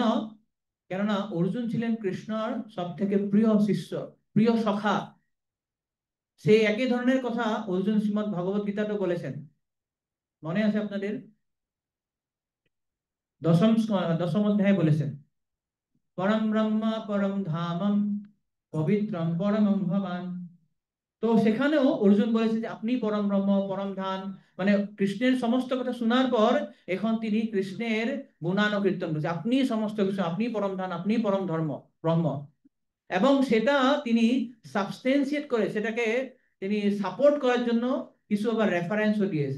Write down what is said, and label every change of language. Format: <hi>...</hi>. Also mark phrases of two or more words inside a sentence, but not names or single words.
<bn>কেননা অর্জুন ছিলেন কৃষ্ণর সব থেকে প্রিয় শিষ্য, প্রিয় সখা। সেই একই ধরনের কথা অর্জুন শ্রীমদ্ ভগবত গীতাতেও বলেছেন, মনে আছে আপনাদের? দশম দশম অধ্যায়ে বলেছেন,</bn> <sa>পরম ব্রহ্ম পরম ধামম পবিত্রম পরমম ভবান।</sa> <bn>তো সেখানেও অর্জুন বলেছে যে আপনি পরম ব্রহ্ম পরম ধাম, মানে কৃষ্ণের সমস্ত কথা শোনার পর এখন তিনি কৃষ্ণের গুণানুকীর্তন করছে, আপনি সমস্ত কিছু, আপনি পরম ধাম, আপনি পরম ধর্ম ব্রহ্ম। এবং সেটা তিনি সাবস্টেন্সিয়েট করে, সেটাকে তিনি সাপোর্ট করার জন্য কিছু আবার রেফারেন্সও দিয়েছে।</bn>